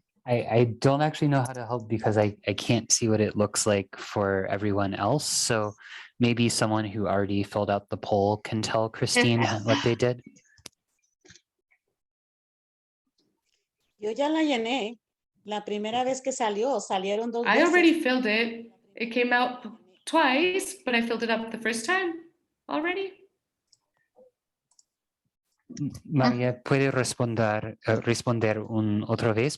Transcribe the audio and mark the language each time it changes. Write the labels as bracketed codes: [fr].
[en] I don't actually know how to help because I can't see what it looks like for everyone else. So maybe someone who already filled out the poll can tell Christine what they did. [es] Yo ya la llené. La primera vez que salieron dos veces. [en] I already filled it. It came out twice, but I filled it up the first time already. [es] María, ¿puede responder otra vez?